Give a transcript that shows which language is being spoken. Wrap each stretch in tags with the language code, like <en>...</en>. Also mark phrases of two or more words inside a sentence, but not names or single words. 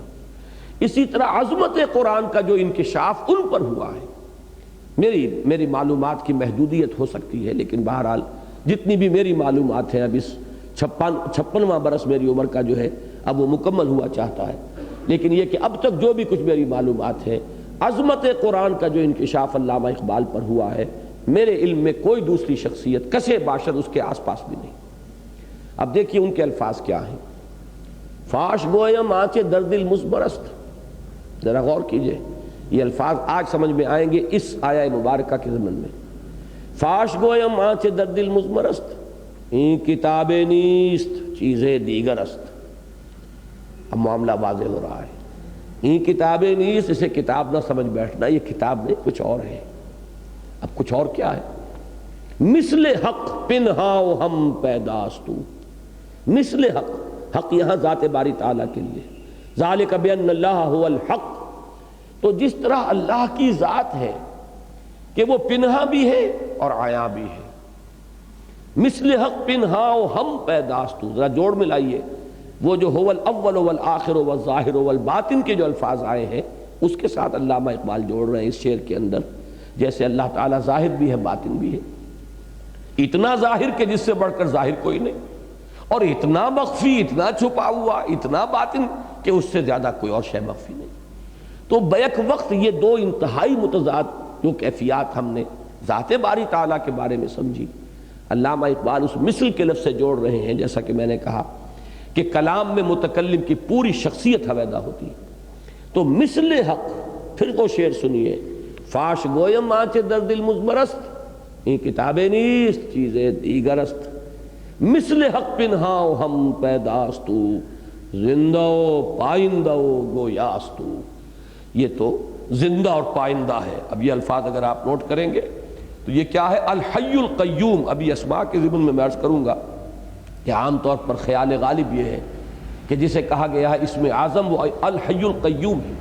<ur>اسی طرح عظمت قرآن کا جو انکشاف ان پر ہوا ہے، میری معلومات کی محدودیت ہو سکتی ہے، لیکن بہرحال جتنی بھی میری معلومات ہیں، اب اس 56واں برس میری عمر کا جو ہے اب وہ مکمل ہوا چاہتا ہے، لیکن یہ کہ اب تک جو بھی کچھ میری معلومات ہے، عظمت قرآن کا جو انکشاف علامہ اقبال پر ہوا ہے، میرے علم میں کوئی دوسری شخصیت</ur> <fa>کسے باشد</fa> <ur>اس کے آس پاس بھی نہیں. اب دیکھیے ان کے الفاظ کیا ہیں.</ur> <fa>فاش گویم آنچ در دل مزبرست،</fa> <ur>ذرا غور کیجئے، یہ الفاظ آج سمجھ میں آئیں گے اس آیہ مبارکہ کے ضمن میں.</ur> <fa>فاش گویم آنچ در دل مزبرست، این کتاب نیست چیزیں دیگر است.</fa> <ur>اب معاملہ واضح ہو رہا ہے.</ur> <fa>این کتاب نیست،</fa> <ur>اسے کتاب نہ سمجھ بیٹھنا، یہ کتاب نہیں کچھ اور ہے. اب کچھ اور کیا ہے؟</ur> <fa>مثل حق پنہاؤ ہم پیداستو. مثل حق،</fa> <ur>حق یہاں ذات باری تعالیٰ کے لیے،</ur> <ar>ذالک بان اللہ هو الحق.</ar> <ur>تو جس طرح اللہ کی ذات ہے کہ وہ پنہا بھی ہے اور عیاں بھی ہے،</ur> <fa>مثل حق پنہاؤ ہم پیداستو،</fa> <ur>ذرا جوڑ ملائیے وہ جو</ur> <ar>هو الاول والآخر والظاہر والباطن</ar> <ur>کے جو الفاظ آئے ہیں اس کے ساتھ علامہ اقبال جوڑ رہے ہیں اس شعر کے اندر. جیسے اللہ تعالیٰ ظاہر بھی ہے باطن بھی ہے، اتنا ظاہر کہ جس سے بڑھ کر ظاہر کوئی نہیں، اور اتنا مخفی، اتنا چھپا ہوا، اتنا باطن کہ اس سے زیادہ کوئی اور شے مخفی نہیں. تو بیک وقت یہ دو انتہائی متضاد جو کیفیات ہم نے ذات باری تعالیٰ کے بارے میں سمجھی، علامہ اقبال اس مثل کے لفظ سے جوڑ رہے ہیں. جیسا کہ میں نے کہا کہ کلام میں متکلم کی پوری شخصیت حویدہ ہوتی ہے. تو</ur> <fa>مثل حق،</fa> <ur>پھر وہ شعر سنیے،</ur> <fa>فاش گویم آنچ در دل مزبرست، این کتاب نیست چیزیں دیگر است. مثل حق پنہاؤ ہم پیداستو، زندہ و پائندہ و گویاستو.</fa> <ur>یہ تو زندہ اور پائندہ ہے. اب یہ الفاظ اگر آپ نوٹ کریں گے تو یہ کیا ہے؟</ur> <ar>الحی القیوم.</ar> <ur>ابھی اسماء کے ضمن میں عرض کروں گا کہ عام طور پر خیال غالب یہ ہے کہ جسے کہا گیا ہے اسم اعظم وہ</ur> <ar>الحی القیوم</ar> <ur>ہے.</ur>